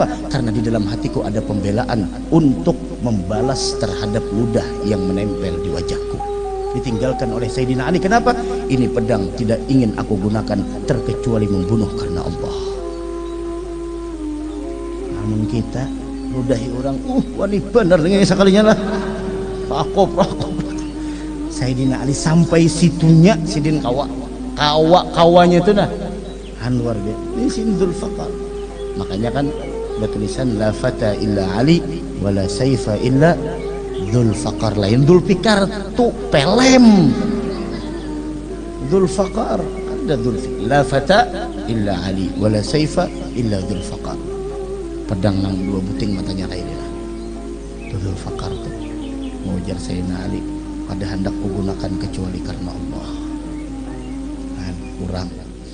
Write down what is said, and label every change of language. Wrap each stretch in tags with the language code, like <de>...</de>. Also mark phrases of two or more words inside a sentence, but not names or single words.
<id>Karena di dalam hatiku ada pembelaan untuk membalas terhadap ludah yang menempel di wajahku. Ditinggalkan oleh Sayyidina Ali, kenapa? Ini pedang tidak ingin aku gunakan terkecuali membunuh karena Allah. Namun kita ludahi orang,</id> <bjn>wani bener dengan sekalinya lah, rakop. Sayyidina Ali sampai situnya sidin kawanya itu nah luar biasa. Ini Sindul Faqar. Makanya kan bertulisan</bjn> <ar>لا فتى إلا علي ولا سيف إلا ذو الفقار.</ar> <bjn>Lain Dzul Fikar tu pelem. Dzul Faqar ada Dzul Fikar.</bjn> <ar>لا فتى إلا علي ولا سيف إلا ذو الفقار.</ar> <bjn>Pedang nang dua buting matanya kayak dia. Dzul Faqar tu mengujar Sayyidina Ali, pada hendak kugunakan kecuali karena Allah. Kurang</bjn>